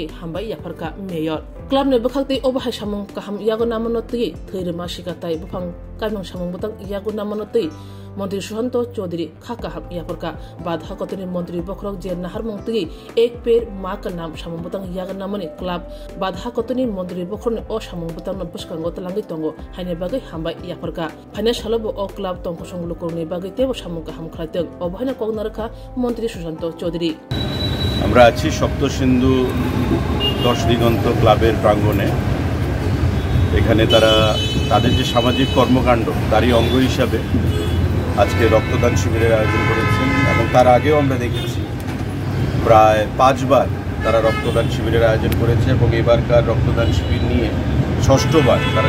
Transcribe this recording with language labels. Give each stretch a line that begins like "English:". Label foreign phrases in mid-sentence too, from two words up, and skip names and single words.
Kok Borok: Hambai Yaparka Mayor Club ne bakhakti obhai samung kaham yagonamonoti Thirima Shikatai bufang kamang samung butang yagonamonoti Mantri Sushanto Chaudhary khakaham yaparka badha kotoni Mantri Bokrok je naharmung tigi Ek Per Maka Nam samung butang yagonamoni club badha kotoni Mantri Bokroni o samung butang na buskango talangi tongo haine bagai hambai yaparka phane shalabo o club tongko songlukoni bagai tebo samung kaham khlaiteng obhaina kognarkha Mantri Sushanto Chaudhary
Bangla: আমরা আছি সপ্তসিন্ধু 10 দিগন্ত ক্লাবের প্রাঙ্গণে এখানে তারা তাদের যে সামাজিক কর্মকাণ্ড তারই অঙ্গ হিসাবে আজকে রক্তদান শিবিরের আয়োজন করেছেন এবং তার আগেও আমরা দেখেছি প্রায় 5 বার তারা রক্তদান শিবিরের আয়োজন করেছে এবং এবারকার রক্তদান শিবির নিয়ে 6বার তারা